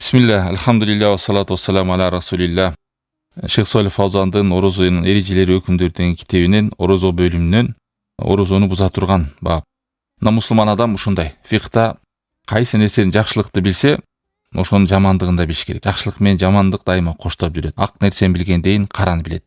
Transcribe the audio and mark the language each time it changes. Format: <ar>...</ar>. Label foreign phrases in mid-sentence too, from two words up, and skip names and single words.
<ar>Бисмилlah, الحمد لله الصلاة والسلام على رسول الله.</ar> <ky>Шейх Салих Фаузандын орозонун эрежелери өкүмдөр деген китебинен орозо бөлүмүнөн орозону буза турган бап. Мына мусулман адам ушундай. Фикта кайсы нерсенин жакшылыкты билсе, ошонун жамандыгын да билиш керек. Жакшылык менен жамандык дайыма коштоп жүрөт. Ак нерсени билгендейин караны билет.</ky>